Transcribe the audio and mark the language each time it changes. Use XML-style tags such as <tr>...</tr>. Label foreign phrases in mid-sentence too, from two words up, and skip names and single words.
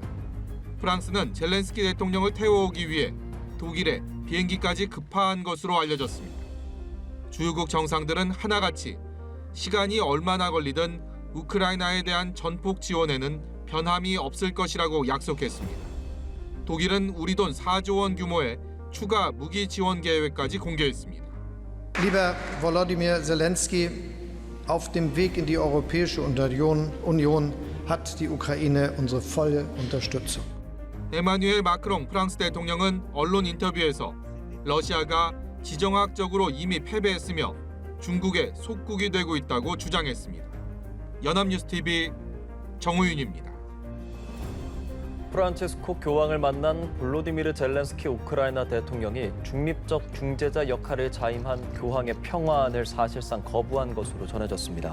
<ko>프랑스는 젤렌스키 대통령을 태워오기 위해 독일에 비행기까지 급파한 것으로 알려졌습니다. 주요국 정상들은 하나같이 시간이 얼마나 걸리든 우크라이나에 대한 전폭 지원에는 변함이 없을 것이라고 약속했습니다. 독일은 우리 돈 4조 원 규모의 추가 무기 지원 계획까지 공개했습니다.</ko> <de>Lieber Volodymyr Zelensky, auf dem Weg in die Europäische Union hat die Ukraine unsere volle Unterstützung.</de> <ko>에마뉘엘 마크롱 프랑스 대통령은 언론 인터뷰에서 러시아가 지정학적으로 이미 패배했으며 중국의 속국이 되고 있다고 주장했습니다. 연합뉴스TV 정우윤입니다. 프란체스코 교황을 만난 볼로디미르 젤렌스키 우크라이나 대통령이 중립적 중재자 역할을 자임한 교황의 평화안을 사실상 거부한 것으로 전해졌습니다.</ko>